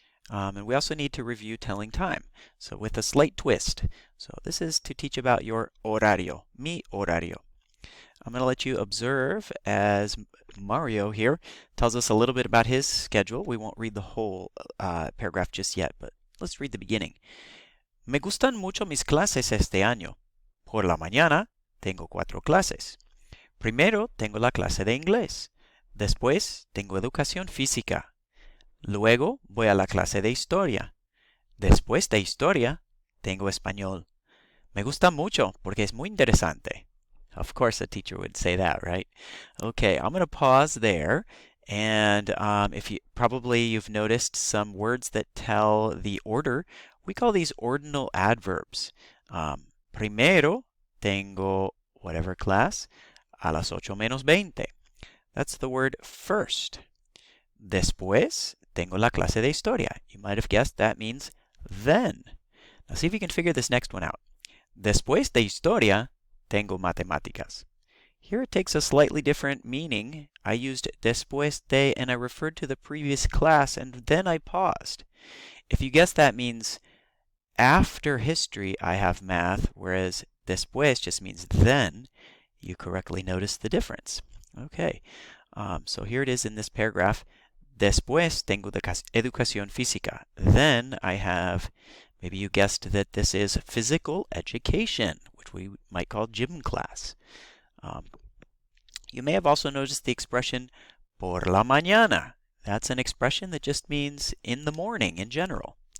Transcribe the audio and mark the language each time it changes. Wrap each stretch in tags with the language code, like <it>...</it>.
<en>And we also need to review telling time. So with a slight twist. So this is to teach about your horario,</en> <es>mi horario.</es> <en>I'm going to let you observe as Mario here tells us a little bit about his schedule. We won't read the whole paragraph just yet, but let's read the beginning.</en> <es>Me gustan mucho mis clases este año. Por la mañana tengo 4 clases. Primero tengo la clase de inglés. Después tengo educación física. Luego voy a la clase de historia. Después de historia tengo español. Me gusta mucho porque es muy interesante.</es> <en>Of course a teacher would say that, right? Okay, I'm going to pause there. And if you've noticed some words that tell the order, we call these ordinal adverbs.</en> <es>Primero tengo</es> <en>whatever class</en> <es>a las 8:20.</es> <en>That's the word first.</en> <es>Después tengo la clase de historia.</es> <en>You might have guessed that means then. Now see if you can figure this next one out.</en> <es>Después de historia tengo matemáticas.</es> <en>Here it takes a slightly different meaning. I used</en> <es>después de</es> <en>and I referred to the previous class and then I paused. If you guess that means after history I have math, whereas después just means then, you correctly noticed the difference. Okay, so here it is in this paragraph.</en> <es>Después tengo educación física.</es> <en>Then I have, maybe you guessed that this is physical education, which we might call gym class. You may have also noticed the expression</en> <es>por la mañana.</es> <en>That's an expression that just means in the morning in general.</en>